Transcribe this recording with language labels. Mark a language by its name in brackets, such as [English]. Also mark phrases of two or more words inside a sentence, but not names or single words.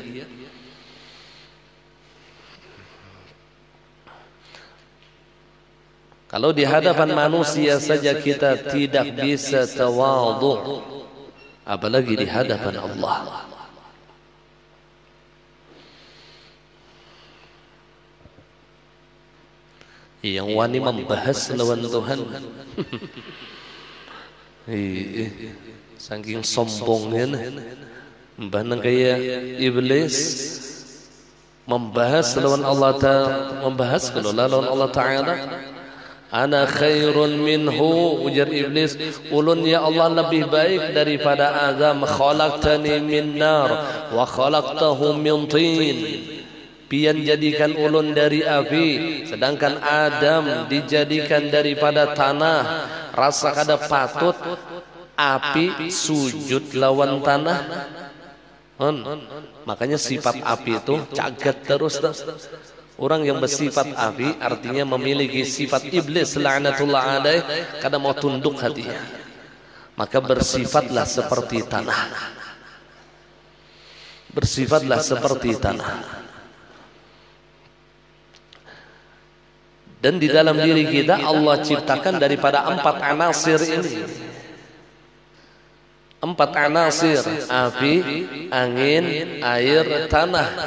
[Indonesian] Kalau di hadapan manusia saja kita tidak bisa tawadhu, apalagi di hadapan Allah. [Banjar] Yang wani membahas lawan Tuhan. Saking sombongnya, mbah kayak iblis membahas lawan Allah Ta'ala, membahas kalau lawan Allah Ta'ala. [Arabic] أنا خير منه, [Banjar] ujar iblis, ulun ya Allah lebih baik daripada Adam. [Arabic] خلقتني من نار وخلقته من طين. [Banjar] Pian jadikan ulun dari api, sedangkan Adam dijadikan daripada tanah. Rasa kada patut api sujud lawan tanah. Makanya sifat api itu cagat terus. Orang yang bersifat api artinya memiliki sifat iblis [Arabic] لعنة الله عليه, [Banjar] kada mau tunduk hatinya. [Indonesian] Maka bersifatlah seperti tanah. Bersifatlah seperti tanah. Dan di dalam diri kita Allah ciptakan daripada 4 anasir ini. 4 anasir, api, angin, air, tanah.